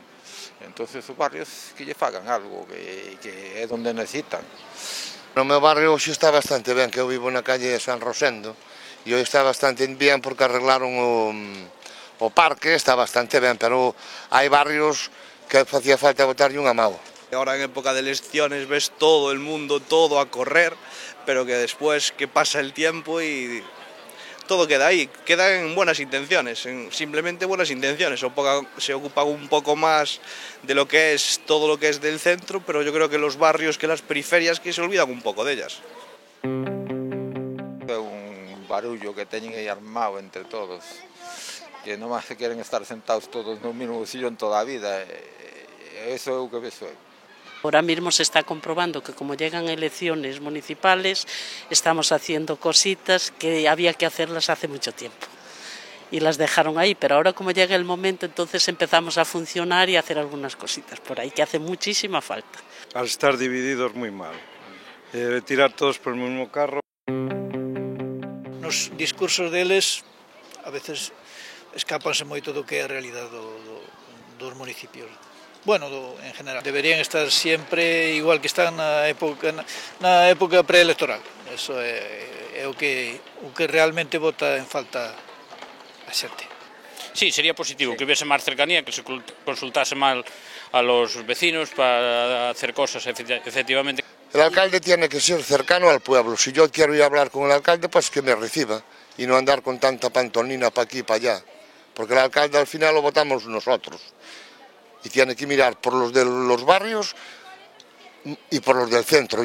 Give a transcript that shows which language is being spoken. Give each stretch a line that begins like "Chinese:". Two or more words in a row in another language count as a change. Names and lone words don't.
Galician: Entonces os barrios que lle fagan algo, que é onde necesitan. No meu barrio hoxe está bastante ben, que eu vivo na calle de San Rosendo, e hoxe está bastante ben porque arreglaron o parque, está bastante ben, pero hai barrios que facía falta botarlle unha mao.
Spanish: Ahora en época de elecciones ves todo el mundo, todo a correr, pero que después que pasa el tiempo y todo queda ahí, queda en buenas intenciones, simplemente buenas intenciones. Se ocupa un poco más de lo que es todo lo que es del centro, pero yo creo que los barrios, que las periferias, que se olvidan un poco de ellas.
Galician: É un barullo que teñen aí armado entre todos, que non máis se queren estar sentados todos no mesmo sillón toda a vida, eso é o que vexo.
Spanish: Ahora mismo se está comprobando que como llegan elecciones municipales estamos haciendo cositas que había que hacerlas hace mucho tiempo y las dejaron ahí, pero ahora como llega el momento entonces empezamos a funcionar y a hacer algunas cositas por ahí que hace muchísima falta. Al estar divididos muy mal, tirar todos por el mismo carro.
Galician: Nos discursos deles a veces escapanse moito do que é a realidade dos municipios. Bueno, en general, deberían estar sempre igual que están na época preelectoral. Eso é o que realmente bota en falta a xente.
Spanish: Sí, sería positivo que hubiese máis cercanía, que se consultase mal a los vecinos para hacer cosas, efectivamente. El alcalde tiene que ser cercano al pueblo. Si yo quiero ir a hablar con el alcalde, pues que me reciba y no andar con tanta pantomima para aquí y para allá. Porque el alcalde al final lo votamos nosotros. Y tiene que mirar por los de los barrios y por los del centro.